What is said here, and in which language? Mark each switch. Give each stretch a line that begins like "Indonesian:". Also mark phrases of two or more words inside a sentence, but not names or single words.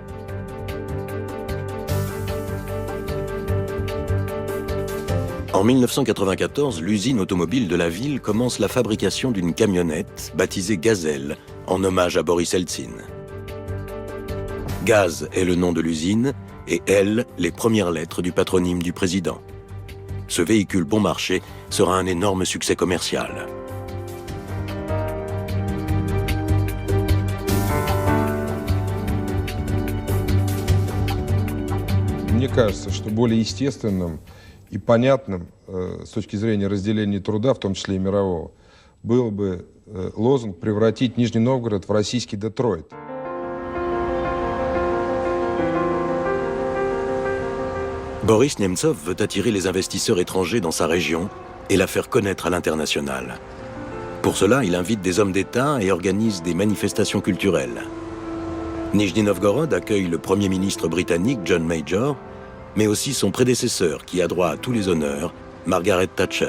French: En 1994, l'usine automobile de la ville commence la fabrication d'une camionnette baptisée Gazelle, en hommage à Boris Eltsine. Gaz est le nom de l'usine et L, les premières lettres du patronyme du président. Ce véhicule bon marché sera un énorme succès commercial.
Russian: Мне кажется, что более естественным и понятным с точки зрения разделения труда, в том числе и мирового, был бы лозунг «превратить Нижний Новгород в российский Детройт».
French: Boris Nemtsov veut attirer les investisseurs étrangers dans sa région et la faire connaître à l'international. Pour cela, il invite des hommes d'État et organise des manifestations culturelles. Nijni Novgorod accueille le Premier ministre britannique John Major, mais aussi son prédécesseur qui a droit à tous les honneurs, Margaret Thatcher.